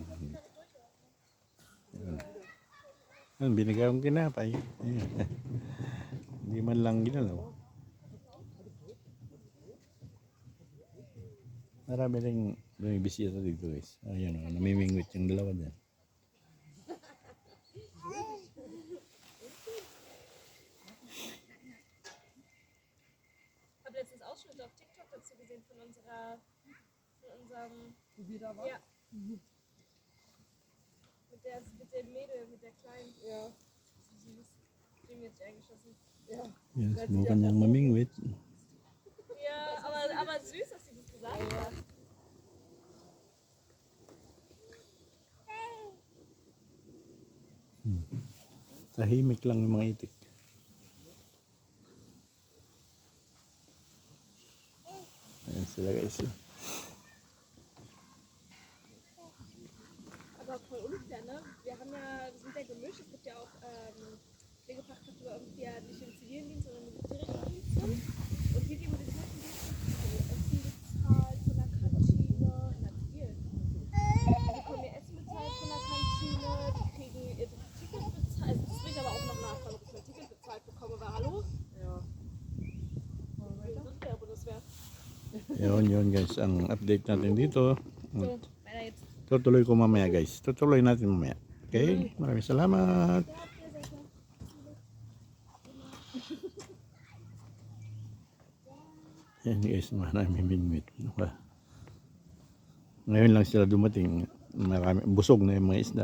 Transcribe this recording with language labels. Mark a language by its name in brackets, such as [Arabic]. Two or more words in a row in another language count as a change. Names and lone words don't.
[Filipino] Yun, binigay kong tinapay. Hindi man lang ginalaw. Marami rin bumibisita dito guys. Ayan o, namimingwit yung dalawa dyan. [German] Ich habe letztens Ausschnitte auf TikTok dazu gesehen von unserem ja. Mit dem Mädel, mit der Kleinen. Ja. Süß. Die wird sich eingeschossen. Ja. [Filipino] Yan, subukan niyang mamingwit. [German] Ja, aber süß, dass sie das gesagt hat. [Filipino] Tahimik lang yung mga itik. Ayan sila guys. [German] Aber voll unfair, ne? Wir sind ja gemischt. Es gibt ja auch Pflegefachkräfte bei uns, die ja nicht im Zivildienst, sondern im militärischen Dienst sind. Und wir geben den Essen bezahlt von der Kantine, in der Zivil. Die bekommen ihr Essen bezahlt von der Kantine, die kriegen ihr Ticket bezahlt. Also das will ich aber auch noch nachfragen, ob ich mein Ticket bezahlt bekomme, weil hallo? Ja. Unfair, Bundeswehr. [Filipino] Yun guys, ang update natin dito. [German] So, weiter jetzt. [Filipino] Tutuloy ko mamaya guys. Tutuloy natin mamaya. Okay? Maraming salamat. Yan guys, maraming minwit. Ngayon lang sila dumating. Marami, busog na yung mga isda.